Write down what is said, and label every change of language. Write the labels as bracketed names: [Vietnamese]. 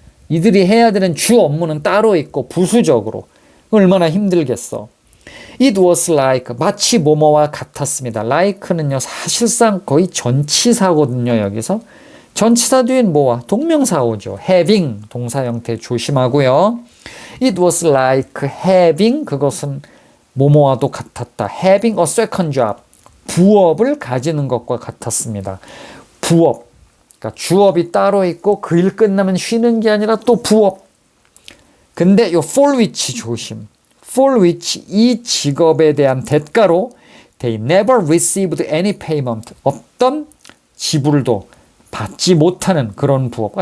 [Korean] 이들이 해야 되는 주 업무는 따로 있고 부수적으로 얼마나 힘들겠어. [English] It was like [Korean] 마치 뭐뭐와 같았습니다. like는요 사실상 거의 전치사거든요. 여기서 전치사 뒤엔 뭐와? 동명사 오죠. having 동사 형태 조심하고요. [English] It was like having [Korean] 그것은 뭐뭐와도 같았다. [English] having a second job [Korean] 부업을 가지는 것과 같았습니다. 부업 그러니까 주업이 따로 있고 그 일 끝나면 쉬는 게 아니라 또 부업. 근데 요 for which 조심. for which 이 직업에 대한 대가로 [English] they never received any payment [Korean] 어떤 지불도 받지 못하는 그런 부업.